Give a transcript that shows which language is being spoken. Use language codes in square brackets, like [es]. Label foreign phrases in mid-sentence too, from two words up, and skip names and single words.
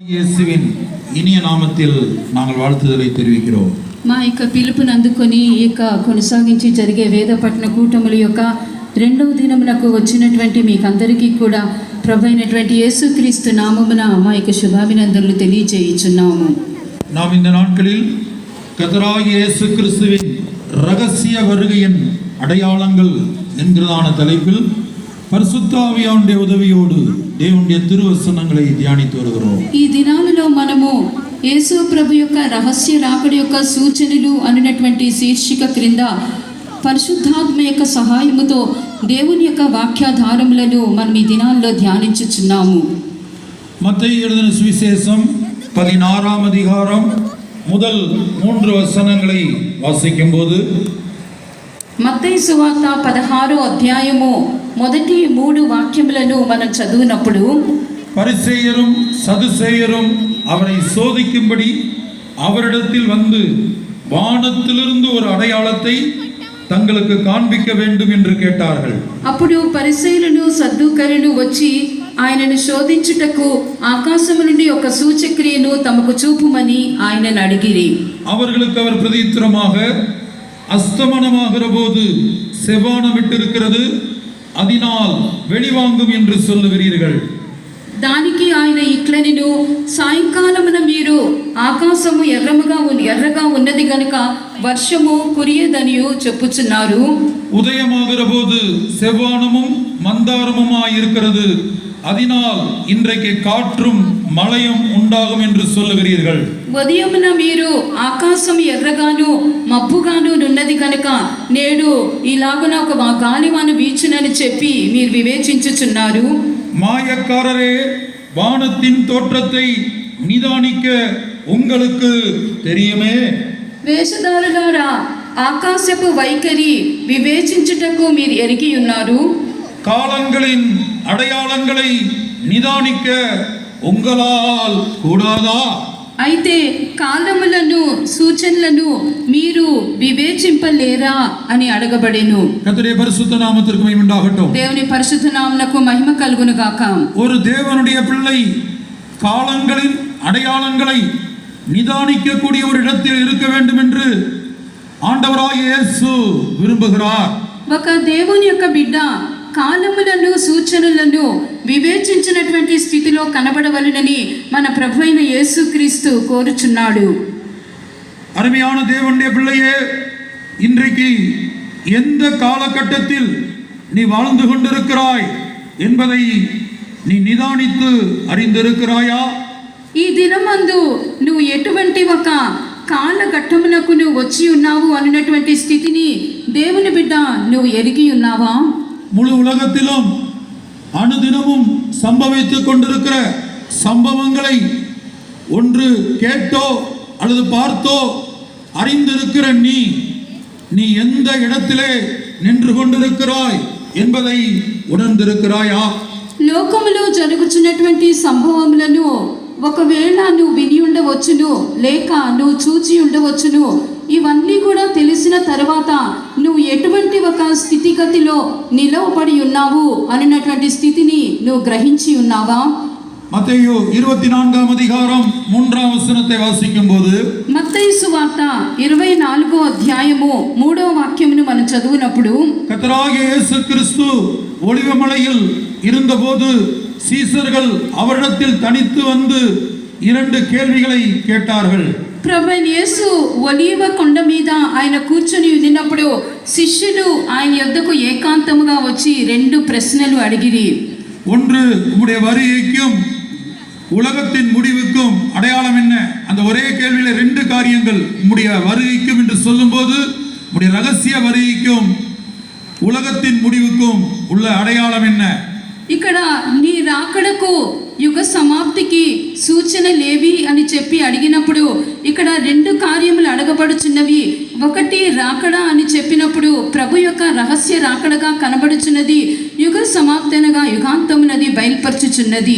[ta] இயேசுவின் இனிய நாமத்தில் நாங்கள் வாழ்த்துதலை தெரிவிக்கிறோம். [te] మా యొక్క పిలుపుని అందుకొని ఈ యొక్క కొనసాగించి జరిగే వేద పఠన కూటముల యొక్క రెండవ దినమునకు వచ్చినటువంటి మీకందరికీ కూడా ప్రభు అయినటువంటి యేసుక్రీస్తు నామమున మా యొక్క శుభాభినందనలు తెలియజేయుచున్నాము. [ta] நாம் இந்த நாட்களில் கர்த்தராகிய இயேசு கிறிஸ்துவின் ரகசிய வருகையின் அடையாளங்கள் என்கிறதான தலைப்பில் பரிசுத்த ஆவியானுடைய உதவியோடு தேவனுடைய திருவசனங்களை தியானித்து வருகிறோம். [te] ఈ దినాలలో మనము యేసు ప్రభు యొక్క రహస్య రాకడ యొక్క సూచనలు అనేటువంటి శీర్షిక క్రింద పరిశుద్ధాత్మ యొక్క సహాయముతో దేవుని యొక్క వాక్యాధారములను మనం ఈ దినాల్లో ధ్యానించుచున్నాము. [ta] மத்தேயு எழுதின சுவிசேஷம் 16ஆம் அதிகாரம் முதல் 3 வசனங்களை வாசிக்கும்போது [te] మత్తయి సువార్త 16వ అధ్యాయము మొదటి 3 వాక్యములను మనం చదివినప్పుడు [ta] பரிசேயரும் சதுசேயரும் அவரை சோதிக்கும்படி அவரிடத்தில் வந்து வானத்திலிருந்து ஒரு அடையாளத்தை தங்களுக்கு காண்பிக்க வேண்டும் என்று கேட்டார்கள். [te] అప్పుడు పరిసయ్యులను సద్దూకరులు వచ్చి ఆయనను శోధించుటకు ఆకాశము నుండి ఒక సూచక్రియను తమకు చూపుమని ఆయనను అడిగిరి. [ta] அவர்களுக்கு அவர் பிரதியுத்தரமாக, அஸ்தமனமாகிற போது செவ்வானம் விட்டிருக்கிறது, அதனால் வெளிவாங்கும் என்று சொல்லுகிறீர்கள். [te] దానికి ఆయన ఇట్లనిను, సాయంకాలమున మీరు ఆకాశము ఎర్రగా ఉన్నది గనుక వర్షము కురియదనియు చెప్పుచున్నారు. [ta] உதயமாகிற போது செவ்வானமும் மந்தாரமுமாய் இருக்கிறது, அதனால் இன்றைக்கு காற்றும் மழையும் உண்டாகும் என்று சொல்லுகிறீர்கள். [te] ఉదయమున మీరు ఆకాశం ఎర్రగాను మబ్బుగాను ఉన్నది కనుక నేడు ఇలాగున ఒక గాలివాన వీచునని చెప్పి మీరు వివేచించుచున్నారు. [ta] மாயக்காரரே, வானத்தின் தோற்றத்தை நிதானிக்க உங்களுக்கு தெரியுமே. [te] వేషధారులారా, ఆకాశపు వైఖరి వివేచించుటకు మీరు ఎరిగి ఉన్నారు. [ta] காலங்களின் அடையாளங்களை நிதானிக்க உங்களால் கூடாதா? [te] అయితే కాలములను సూచనలను మీరు వివేచింపలేరా అని అడగబడెను. [ta] கர்த்தருடைய பரிசுத்த நாமத்திற்கு மகிமை உண்டாகட்டும். [te] దేవుని పరిశుద్ధ నామమునకు మహిమ కలుగును గాక. [ta] ஒரு தேவனுடைய பிள்ளை காலங்களின் அடையாளங்களை நிதானிக்க கூடிய ஒரு இடத்தில் இருக்க வேண்டும் என்று ஆண்டவராகிய இயேசு விரும்புகிறார். [te] ఒక దేవుని యొక్క బిడ్డ కాలములను సూచనలను వివేచించినటువంటి స్థితిలో కనబడవలెనని మన ప్రభు అయిన యేసుక్రీస్తు కోరుచున్నాడు. [ta] அருமையான தேவனுடைய பிள்ளையே, இன்றைக்கு எந்த காலகட்டத்தில் நீ வாழ்ந்து கொண்டிருக்கிறாய் என்பதை நீ நிதானித்து அறிந்திருக்கிறாயா? [te] ఈ దినమందు నువ్వు ఎటువంటి ఒక కాలఘట్టమునకు నువ్వు వచ్చి ఉన్నావు అన్నటువంటి స్థితిని దేవుని బిడ్డ నువ్వు ఎరిగి ఉన్నావా? [ta] முழு உலகத்திலும் அனுதினமும் சம்பவித்துக் கொண்டிருக்கிற சம்பவங்களை ஒன்று கேட்டோ அல்லது பார்த்தோ அறிந்திருக்கிற நீ எந்த இடத்திலே நின்று கொண்டிருக்கிறாய் என்பதை உணர்ந்திருக்கிறாயா? [te] లోకములో జరుగుతున్నటువంటి సంభవములను ఒకవేళ నువ్వు విని ఉండవచ్చును, లేక నువ్వు చూచి ఉండవచ్చును. ఇవన్నీ కూడా తెలిసిన తర్వాత నువ్వు ఎటువంటి ఒక స్థితిగతిలో నిలవబడి ఉన్నావు అన్నటువంటి స్థితిని నువ్వు గ్రహించి ఉన్నావా? [ta] மத்தேயு 24ஆம் அதிகாரம் 3ஆம் வசனத்தை வாசிக்கும்போது [te] మత్తయి సువార్త 24వ అధ్యాయము 3వ వాక్యమును మనం చదువునప్పుడు [ta] கர்த்தராகிய இயேசு கிறிஸ்து ஒலிவமலையில் இருந்தபோது சீசர்கள் அவரிடத்தில் தனித்து வந்து 2 கேள்விகளை கேட்டார்கள். [te] ప్రభు యేసు ఒలీవ కొండ మీద ఆయన కూర్చొని ఉన్నప్పుడు శిష్యులు ఆయన యొద్దకు ఏకాంతముగా వచ్చి 2 ప్రశ్నలు అడిగిరి. [ta] ஒன்று, உம்முடைய வருகைக்கும் உலகத்தின் முடிவுக்கும் அடையாளம் என்ன? அந்த ஒரே கேள்வியில 2 காரியங்கள். உம்முடைய வருகைக்கும் என்று சொல்லும்போது உம்முடைய ரகசிய வருகைக்கும் உலகத்தின் முடிவுக்கும் உள்ள அடையாளம் என்ன? [te] ఇక్కడ నీ రాకడకు యుగ సమాప్తికి సూచనలేవి అని చెప్పి అడిగినప్పుడు ఇక్కడ 2 కార్యములు అడగబడుచున్నవి. ఒకటి రాకడ అని చెప్పినప్పుడు ప్రభు యొక్క రహస్య రాకడగా కనబడుచున్నది, యుగ సమాప్తనగా యుగాంతమునది బయలుపరచుచున్నది.